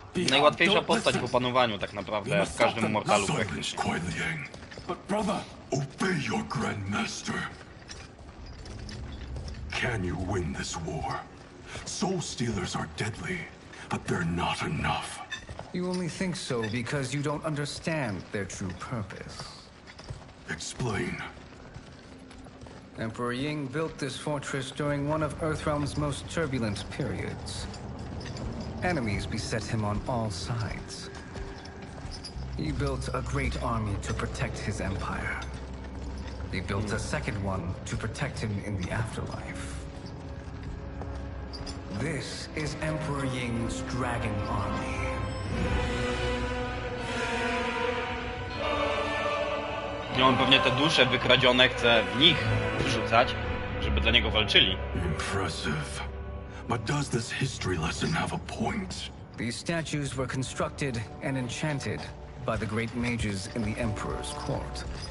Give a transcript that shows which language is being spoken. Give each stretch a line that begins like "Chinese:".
Polish: Najłatwiejsza postać w opanowaniu tak naprawdę w każdym mortalu praktycznie.
English: But brother, obey your grandmaster. Can you win this war? Soul Stealers are deadly, but they're not enough. You only think so because you don't understand their true purpose. Explain. Emperor Ying built this fortress during one of Earthrealm's most turbulent periods. Enemies beset him on all sides. He built a great army to protect his empire. He built a second one to protect him in the afterlife. This is Emperor Ying's Dragon Army.
Polish: I on pewnie te dusze wykradzione chce w nich wrzucać, żeby dla niego walczyli.
English: Impressive. But does this history lesson have a point? These statues were constructed and enchanted by the great mages in the Emperor's court.